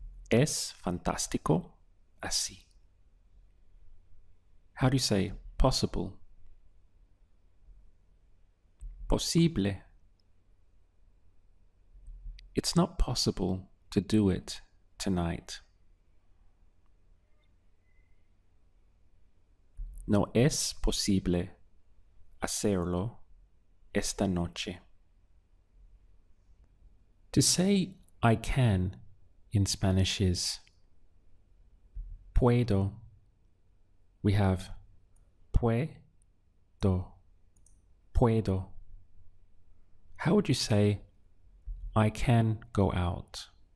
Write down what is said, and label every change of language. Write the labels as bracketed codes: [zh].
[es] Es fantástico así. [en] How do you say possible? [es] Posible. [en] It's not possible to do it tonight. [es] No es posible hacerlo esta noche. [en] To say I can in Spanish is puedo. We have puedo. Puedo. How would you say I can go out?